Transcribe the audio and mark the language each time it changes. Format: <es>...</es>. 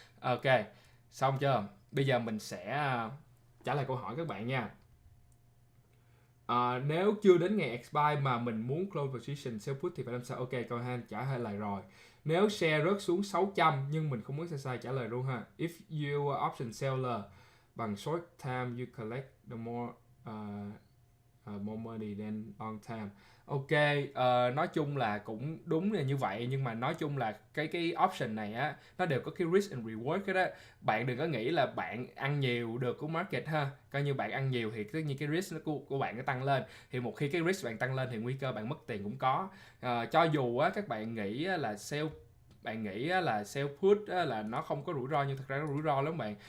<vi>Ok, xong chưa? Bây giờ mình sẽ trả lời câu hỏi các bạn nha. Nếu chưa đến ngày expire mà mình muốn</vi> <en>close position sell put</en> <vi>thì phải làm sao? Ok, câu hai trả lời rồi. Nếu share rớt xuống 600 nhưng mình không muốn sai trả lời luôn ha.</vi> <en>If you are option seller</en> <vi>bằng</vi> <en>short time you collect the more money than long time.</en> <vi>Ok, nói chung là cũng đúng là như vậy, nhưng mà nói chung là cái option này á, nó đều có cái</vi> <en>risk and reward</en> <vi>cái đó. Bạn đừng có nghĩ là bạn ăn nhiều được của market ha. Coi như bạn ăn nhiều thì tất nhiên cái risk của bạn nó tăng lên. Thì một khi cái risk bạn tăng lên thì nguy cơ bạn mất tiền cũng có. Cho dù á, các bạn nghĩ là sell put là nó không có rủi ro, nhưng thật ra nó rủi ro lắm bạn.</vi>